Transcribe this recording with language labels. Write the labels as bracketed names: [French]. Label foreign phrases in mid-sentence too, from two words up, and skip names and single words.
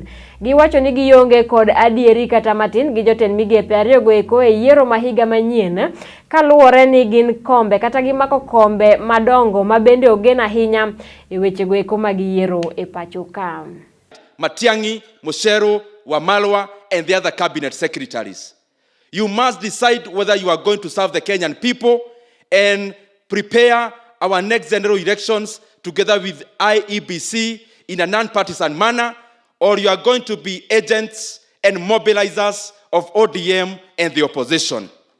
[Luo (Kenya and Tanzania)] Giwacho ni gionge kod adieri kata matin gi jotend migepe ariyo goeko e yiero ma higa manyien kaluwore ni gin kombe kata gimako kombe madongo mabende ogen ahinya e weche goeko mag yiero e pacho ka. [English] Matiang'I, Mucheru, Wamalwa, and the other cabinet secretaries. You must decide whether you are going to serve the Kenyan people and prepare our next general elections together with IEBC in a non-partisan manner, or you are going to be agents and mobilizers of ODM and the opposition.